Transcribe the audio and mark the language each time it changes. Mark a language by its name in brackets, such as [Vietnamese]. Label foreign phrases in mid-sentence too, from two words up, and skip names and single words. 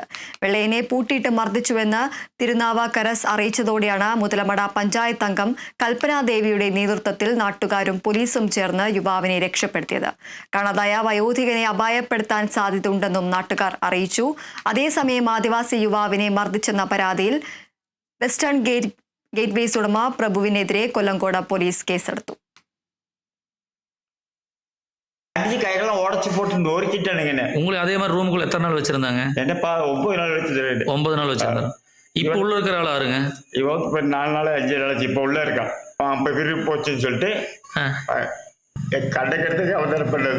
[Malayalam] വെള്ളയനെ പൂട്ടിയിട്ട് മർദ്ദിച്ചുവെന്ന് തിരുനാവാക്കരസ് അറിയിച്ചതോടെയാണ് മുതലമട പഞ്ചായത്ത് അംഗം കൽപ്പനാദേവിയുടെ നേതൃത്വത്തിൽ നാട്ടുകാരും പോലീസും ചേർന്ന് യുവാവിനെ രക്ഷപ്പെടുത്തിയത്. കാണാതായ വയോധികനെ അപായപ്പെടുത്താൻ സാധ്യതയുണ്ടെന്നും നാട്ടുകാർ അറിയിച്ചു. അതേസമയം ആദിവാസി യുവാവിനെ മർദ്ദിച്ചെന്ന പരാതിയിൽ വെസ്റ്റേൺ ഗേറ്റ്വേസ് ഉടമ പ്രഭുവിനെതിരെ കൊല്ലംകോട് പോലീസ് കേസെടുത്തു. [Tamil] கையெல்லாம் உடச்சு போட்டு நொறுக்கிட்டானுங்க. உங்களை அதே மாதிரி ரூமுக்குள்ள எத்தனை நாள் வச்சிருந்தாங்க? என்னப்பா 9 நாள் வச்சிருந்தேன். 9 நாள் வச்சிருந்தாங்க. இப்ப உள்ள இருக்கிற ஆள் யாருங்க? இவன் இப்ப 4 நாள் 5 நாள் இப்ப உள்ள இருக்கான். அப்ப விரும்பி போச்சுன்னு சொல்லிட்டு என் கண்டைக்கடுத்து அவதாரம் பண்ணது